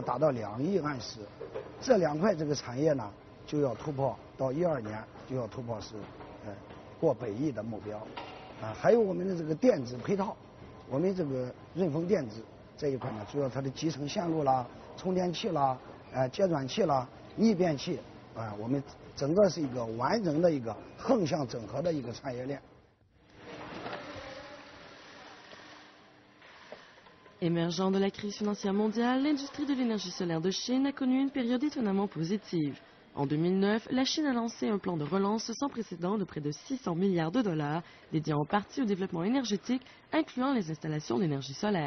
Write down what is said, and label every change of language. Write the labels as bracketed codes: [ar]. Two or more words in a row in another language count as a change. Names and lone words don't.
[zh] 达到2亿安时，这2块这个产业呢，就要突破到12年就要突破是过100亿的目标，还有我们的这个电子配套，我们这个润丰电子这一块呢，主要它的集成线路啦、充电器啦、接转器啦、逆变器，我们整个是一个完整的一个横向整合的一个产业链。 [fr] Émergent de la crise financière mondiale, l'industrie de l'énergie solaire de Chine a connu une période étonnamment positive. En 2009, la Chine a lancé un plan de relance sans précédent de près de 600 milliards de dollars, dédié en partie au développement énergétique, incluant les installations d'énergie solaire.